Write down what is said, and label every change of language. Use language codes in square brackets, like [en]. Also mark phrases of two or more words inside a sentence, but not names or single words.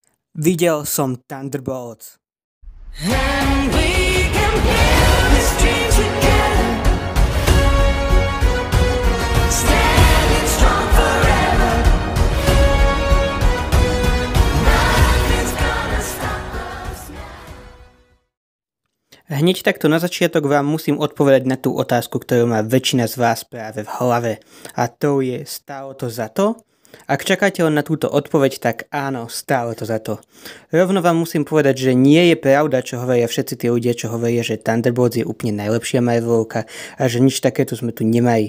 [sk] Videl som Thunderbolts. [en] And we can build this dream together, standing strong forever. Nothing's gonna stop us now. [sk] Hneď takto na začiatok vám musím odpovedať na tú otázku, ktorú má väčšina z vás práve v hlave. A to je, stálo to za to? Ak čakáte len na túto odpoveď, tak áno, stálo to za to. Rovno vám musím povedať, že nie je pravda, čo hovoria všetci tí ľudia, čo hovoria, že Thunderbolts je úplne najlepšia Marvelovka a že nič takéto sme tu nemali.